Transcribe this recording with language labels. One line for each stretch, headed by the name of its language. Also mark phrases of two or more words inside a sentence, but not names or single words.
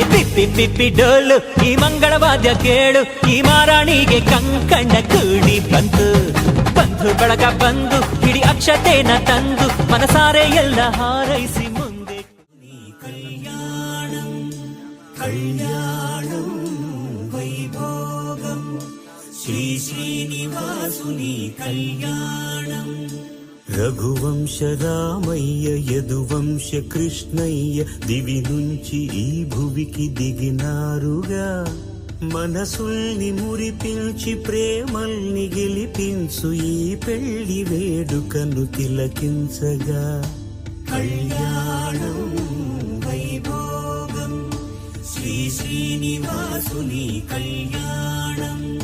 Kannada: ಪಿಪ್ಪಿ ಡೋಲು ಈ ಮಂಗಳವಾದ್ಯ ಕೇಳು ಈ ಮಾರಾಣಿಗೆ ಕಂಕಣ ಕೂಡಿ ಬಂತು ಬಂಧು ಬಳಗ ಬಂದು ಹಿಡಿ ಅಕ್ಷತೆನ ತಂದು ಮನಸಾರೆ ಎಲ್ಲ ಹಾರೈಸಿ ಮುಂದೆ ಕಲ್ಯಾಣಂ
Telugu: కళ్యాణం వైభోగం శ్రీ శ్రీనివాసుని కళ్యాణం రఘువంశ రామయ్య యదువంశ కృష్ణయ్య దివి నుంచి ఈ భువికి దిగినారుగా మనసుల్ని మురిపించి ప్రేమల్ని గెలిపించు ఈ పెళ్లి వేడుకను తిలకించగా కళ్యాణం వైభోగం శ్రీ శ్రీనివాసుని కళ్యాణం